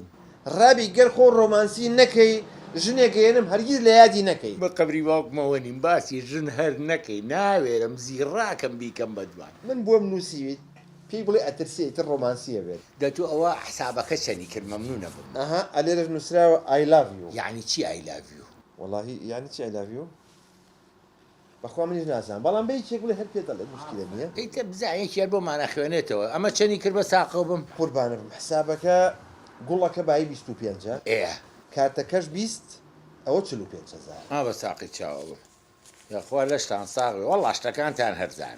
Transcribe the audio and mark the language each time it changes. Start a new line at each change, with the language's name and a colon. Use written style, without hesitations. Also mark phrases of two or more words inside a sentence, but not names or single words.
Central Kurdish: ڕابی گەر خۆ ڕۆمانسی نەکەی ژنێکێنم هەرگیز لە یادی نەکەی بە قەبری باوکمەوە نیم باسی ژن هەر نەکەی ناوێرم زیڕاکەم بیکەم بە دوان من بۆم نووسیویت پێی بڵێ ئەترسیتر ڕۆمانسیە بێت دەتو ئەوە حسابەکە چەنی کرد مەمنونە بم ئەها ئەلێرەش نووسراوە
English: I love you
Central Kurdish: یعنی چی
English: I love you
Central Kurdish: واللهی یعنی چی
English: I love you
Central Kurdish: بەخوا منیش نازانم بەڵام بە یەکێک بڵێ هەر پێ دەڵێ مشکلە نییە ئیتە بزانێکی هەر بۆمانە خوێنێتەوە ئەمە چەنی کرد بە ساقە بم قوربانە بم حسابەکە گوڵەکە بای 25 ئێ کارتەکەش 20 ئەوە 45,000 بە ساقی چاوە بم یاخوا لەشتان ساغی وەڵا شتەکانتان هەرزانە